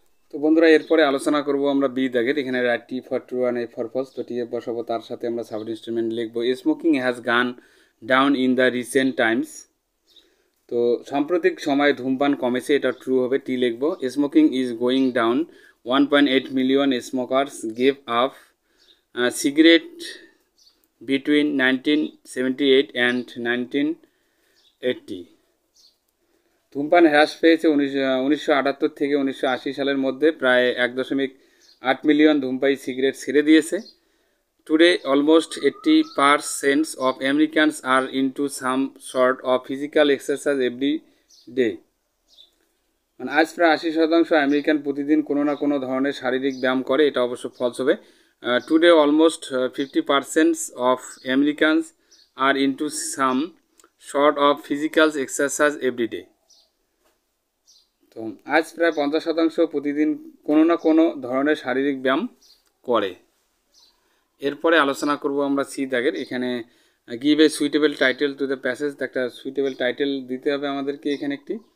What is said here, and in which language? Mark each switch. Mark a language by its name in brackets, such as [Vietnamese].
[Bangla] তো বন্ধুরা এরপরে আলোচনা করব আমরা বি দাগের। এখানে [English] T for true and A for false. [Bangla] তো টি এ বসাবো, তার সাথে আমরা সাব ইনস্ট্রুমেন্ট লিখবো। [English] Smoking has gone down in the recent times. [Bangla] তো সাম্প্রতিক সময়ে ধূমপান কমেছে, এটা ট্রু হবে, টি লিখবো। [English] Smoking is going down 1.8 million smokers gave up cigarette between 1978 and 1980. [Bangla] ধূমপান হ্রাস পেয়েছে 1978 থেকে 1980 সালের মধ্যে প্রায় 1.8 মিলিয়ন ধূমপায়ী সিগারেট ছেড়ে দিয়েছে। [English] Today, almost 80% of Americans are into some sort of physical exercise every day. [Bangla] মানে আজ প্রায় 80% আমেরিকান প্রতিদিন কোনো না কোনো ধরনের শারীরিক ব্যায়াম করে, এটা অবশ্য ফলস হবে। [English] Today, almost 50% of Americans are into some sort of physical exercise every day. [Bangla] তো আজ প্রায় 50% প্রতিদিন কোনো না কোনো ধরনের শারীরিক ব্যায়াম করে। এরপরে আলোচনা করব আমরা সি দাগের। এখানে [English] give a suitable title to the passage, [Bangla] একটা সুইটেবল টাইটেল দিতে হবে আমাদেরকে এখানে একটি।